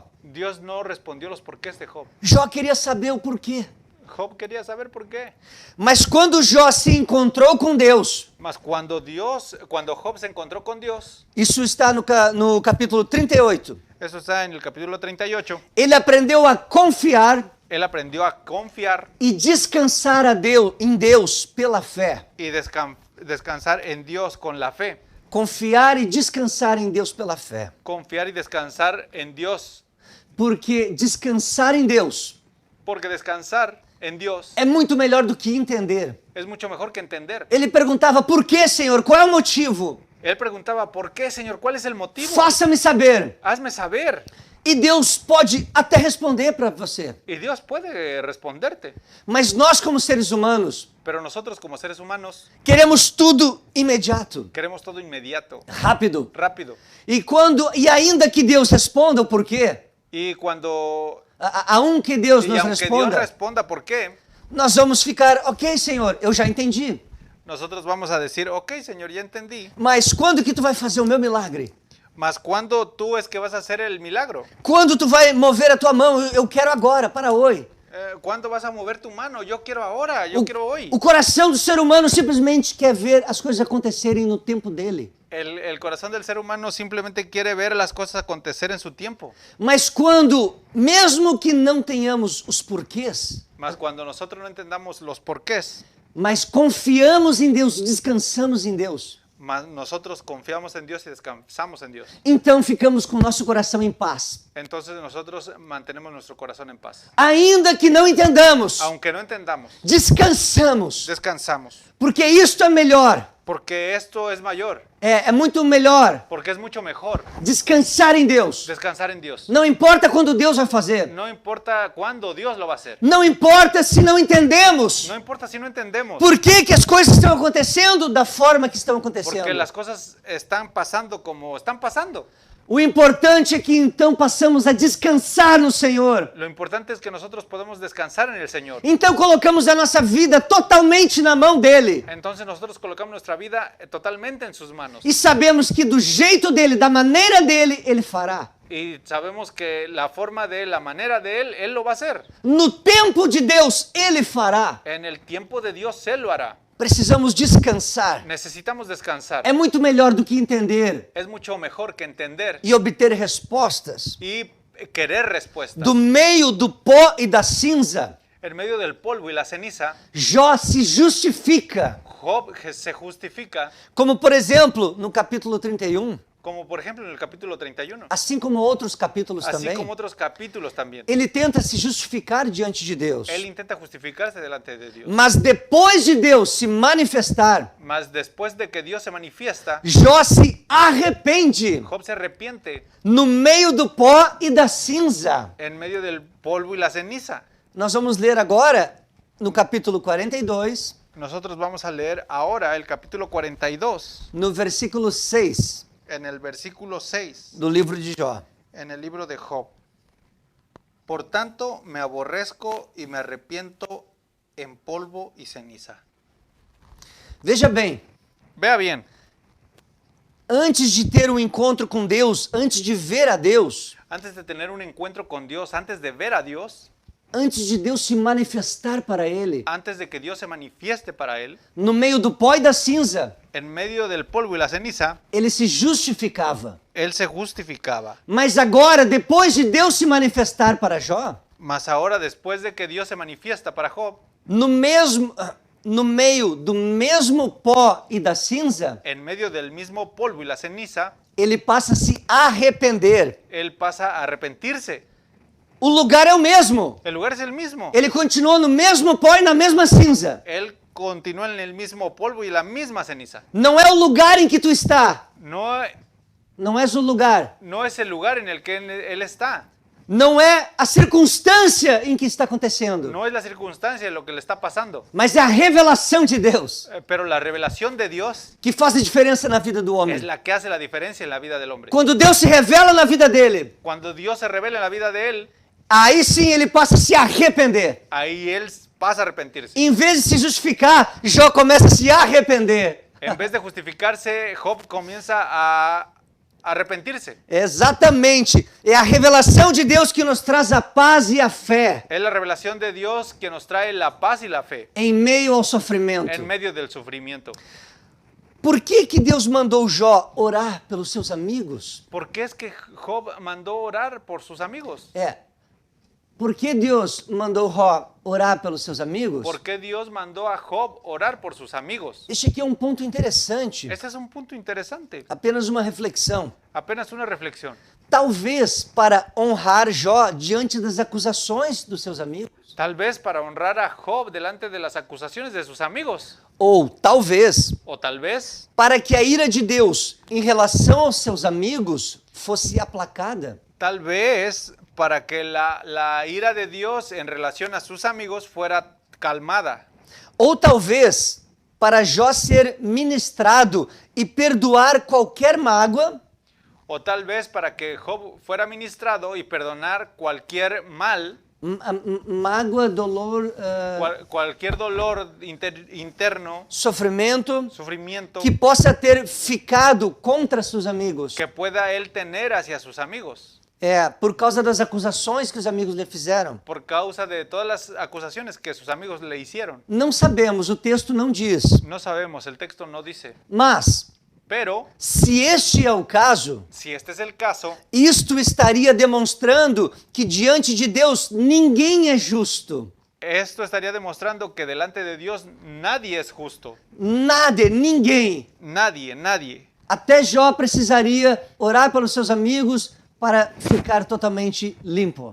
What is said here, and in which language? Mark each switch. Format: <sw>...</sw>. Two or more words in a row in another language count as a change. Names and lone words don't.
<es>Dios no respondió los porqués de Job.</es> <pt>Jó queria saber o porquê.</pt> <es>Job quería saber por qué.</es> <pt>Mas quando Jó se encontrou com Deus,</pt> <es>Mas cuando Job se encontró con Dios,</es> <pt>isso está no capítulo 38,</pt> <es>eso está en el capítulo 38,</es> <pt>ele aprendeu a confiar</pt> <es>él aprendió a confiar</es> <pt>e descansar em Deus pela fé.</pt> <es>y descansar en Dios con la fe.</es> <pt>Confiar e descansar em Deus pela fé.</pt> <es>Confiar y descansar en Dios.</es> <pt>Porque descansar em Deus</pt> <es>Porque descansar en Dios</es> <pt>é muito melhor do que entender.</pt> <es>es mucho mejor que entender.</es> <pt>Ele perguntava: por que, Senhor? Qual é o motivo?</pt> <es>Él preguntaba, ¿por qué, Señor? ¿Cuál es el motivo?</es> <pt>Faça-me saber.</pt> <es>Hazme saber.</es> <pt>E Deus pode até responder para você.</pt> <es>Y Dios puede responderte.</es> <pt>Mas nós, como seres humanos,</pt> <es>Pero nosotros como seres humanos</es> <pt>queremos tudo imediato,</pt> <es>queremos todo inmediato,</es> <pt>rápido.</pt> <es>rápido.</es> <pt>E ainda que Deus responda o porquê,</pt> <es>Y cuando aunque Deus y nos aunque Dios responda, responda por qué,</es> <pt>nós vamos ficar: ok, Senhor, eu já entendi.</pt> <es>nosotros vamos a decir, ok, Señor, ya entendí.</es> <pt>Mas quando que tu vai fazer o meu milagre?</pt> <es>Mas ¿cuándo tú es que vas a hacer el milagro?</es> <pt>Quando tu vai mover a tua mão? Eu quero agora, para hoje.</pt> <es>¿Cuándo vas a mover tu mano? Yo quiero ahora, yo quiero hoy.</es> <pt>O coração do ser humano simplesmente quer ver as coisas acontecerem no tempo dele.</pt> <es>El corazón del ser humano simplemente quiere ver las cosas acontecer en su tiempo.</es> <pt>Mas quando, mesmo que não tenhamos os porquês,</pt> <es>Mas cuando nosotros no entendamos los porqués,</es> <pt>mas confiamos em Deus, descansamos em Deus,</pt> <es>mas nosotros confiamos en Dios y descansamos en Dios,</es> <pt>então ficamos com o nosso coração em paz.</pt> <es>entonces nosotros mantenemos nuestro corazón en paz.</es> <pt>Ainda que não entendamos,</pt> <es>Aunque no entendamos,</es> <pt>descansamos,</pt> <es>descansamos,</es> <pt>porque isto é melhor.</pt> <es>porque esto es mayor,</es> <pt>É muito melhor</pt> <es>porque es mucho mejor</es> <pt>descansar em Deus.</pt> <es>descansar en Dios.</es> <pt>Não importa quando Deus vai fazer.</pt> <es>No importa cuándo Dios lo va a hacer.</es> <pt>Não importa se não entendemos.</pt> <es>No importa si no entendemos.</es> <pt>Por que que as coisas estão acontecendo da forma que estão acontecendo?</pt> <es>Porque las cosas están pasando como están pasando.</es> <pt>O importante é que então passamos a descansar no Senhor.</pt> <es>Lo importante es que nosotros podemos descansar en el Señor.</es> <pt>Então colocamos a nossa vida totalmente na mão dele.</pt> <es>Entonces nosotros colocamos nuestra vida totalmente en sus manos.</es> <pt>E sabemos que do jeito dele, da maneira dele, ele fará.</pt> <es>Y sabemos que la forma de él, la manera de él, él lo va a hacer.</es> <pt>No tempo de Deus, ele fará.</pt> <es>En el tiempo de Dios, él lo hará.</es> <pt>Precisamos descansar.</pt> <es>Necesitamos descansar.</es> <pt>É muito melhor do que entender</pt> <es>Es mucho mejor que entender</es> <pt>e obter respostas.</pt> <es>y querer respuestas.</es> <pt>Do meio do pó e da cinza,</pt> <es>En medio del polvo y la ceniza,</es> <pt>Jó se justifica.</pt> <es>Job se justifica,</es> <pt>Como, por exemplo, no capítulo 31,</pt> <es>como por ejemplo en el capítulo 31,</es> <pt>assim como outros capítulos</pt> <es>así</es> <pt>também,</pt> <es>como otros capítulos también.</es> <pt>ele tenta se justificar diante de Deus.</pt> <es>Él intenta justificarse delante de Dios.</es> <pt>Mas depois de Deus se manifestar,</pt> <es>Mas después de que Dios se manifiesta,</es> <pt>Jó se arrepende</pt> <es>Job se arrepiente</es> <pt>no meio do pó e da cinza.</pt> <es>en medio del polvo y la ceniza.</es> <pt>Nós vamos ler agora no capítulo 42,</pt> <es>Nosotros vamos a leer ahora el capítulo 42,</es> <pt>no versículo 6</pt> <es>en el versículo 6,</es> <pt>do livro de Jó.</pt> <es>en el libro de Job. Por tanto, me aborrezco y me arrepiento en polvo y ceniza.</es> <pt>Veja bem,</pt> <es>Vea bien,</es> <pt>antes de ter um encontro com Deus, antes de ver a Deus,</pt> <es>antes de tener un encuentro con Dios, antes de ver a Dios,</es> <pt>antes de Deus se manifestar para ele,</pt> <es>antes de que Dios se manifieste para él,</es> <pt>no meio do pó e da cinza,</pt> <es>en medio del polvo y la ceniza,</es> <pt>ele se justificava.</pt> <es>él se justificaba.</es> <pt>Mas agora, depois de Deus se manifestar para Jó,</pt> <es>Mas ahora, después de que Dios se manifiesta para Job,</es> <pt>no meio do mesmo pó e da cinza,</pt> <es>en medio del mismo polvo y la ceniza,</es> <pt>ele passa a se arrepender.</pt> <es>él pasa a arrepentirse.</es> <pt>O lugar é o mesmo.</pt> <es>El lugar es el mismo.</es> <pt>Ele continua no mesmo pó e na mesma cinza.</pt> <es>Él continúa en el mismo polvo y la misma ceniza.</es> <pt>Não é o lugar em que tu está.</pt> <es>No,</es> <pt>Não és o lugar.</pt> <es>no es el lugar en el que él está.</es> <pt>não é a circunstância em que está acontecendo,</pt> <es>No es la circunstancia lo que le está pasando,</es> <pt>mas é a revelação de Deus</pt> <es>pero la revelación de Dios</es> <pt>que faz a diferença na vida do homem.</pt> <es>es la que hace la diferencia en la vida del hombre.</es> <pt>Quando Deus se revela na vida dele,</pt> <es>Cuando Dios se revela en la vida de él,</es> <pt>aí sim ele passa a se arrepender.</pt> <es>ahí él pasa a arrepentirse.</es> <pt>Em vez de se justificar, Jó começa a se arrepender.</pt> <es>En vez de justificarse, Job comienza a arrepentirse.</es> <pt>Exatamente. É a revelação de Deus que nos traz a paz e a fé</pt> <es>Es la revelación de Dios que nos trae la paz y la fe</es> <pt>em meio ao sofrimento.</pt> <es>en medio del sufrimiento.</es> <pt>Por que Deus mandou Jó orar pelos seus amigos?</pt> <es>¿Por qué es que Job mandó orar por sus amigos?</es> <pt>Por que Deus mandou Jó orar pelos seus amigos?</pt> <es>¿Por qué Dios mandó a Job orar por sus amigos?</es> <pt>Este aqui é um ponto interessante.</pt> <es>Este es un punto interesante,</es> <pt>Apenas uma reflexão.</pt> <es>apenas una reflexión.</es> <pt>Talvez para honrar Jó diante das acusações dos seus amigos.</pt> <es>Tal vez para honrar a Job delante de las acusaciones de sus amigos.</es> <pt>Ou talvez</pt> <es>O tal vez</es> <pt>para que a ira de Deus em relação aos seus amigos fosse aplacada.</pt> <es>Tal vez para que la ira de Dios en relación a sus amigos fuera calmada.</es> <pt>Ou talvez para Jó ser ministrado e perdoar qualquer mágoa</pt> <es>O tal vez para que Job fuera ministrado y perdonar cualquier mal, mágoa, dolor, cualquier dolor interno,</es> <pt>sofrimento</pt> <es>sufrimiento</es> <pt>que possa ter ficado contra seus amigos.</pt> <es>que pueda él tener hacia sus amigos.</es> <pt>Por causa das acusações que os amigos lhe fizeram.</pt> <es>Por causa de todas las acusaciones que sus amigos le hicieron.</es> <pt>Não sabemos, o texto não diz.</pt> <es>No sabemos, el texto no dice.</es> <pt>Mas,</pt> <es>Pero,</es> <pt>se este é o caso,</pt> <es>si este es el caso,</es> <pt>isto estaria demonstrando que diante de Deus ninguém é justo.</pt> <es>esto estaría demostrando que delante de Dios nadie es justo.</es> <pt>Nada, ninguém.</pt> <es>Nadie, nadie.</es> <pt>Até Jó precisaria orar pelos seus amigos para ficar totalmente limpo.</pt>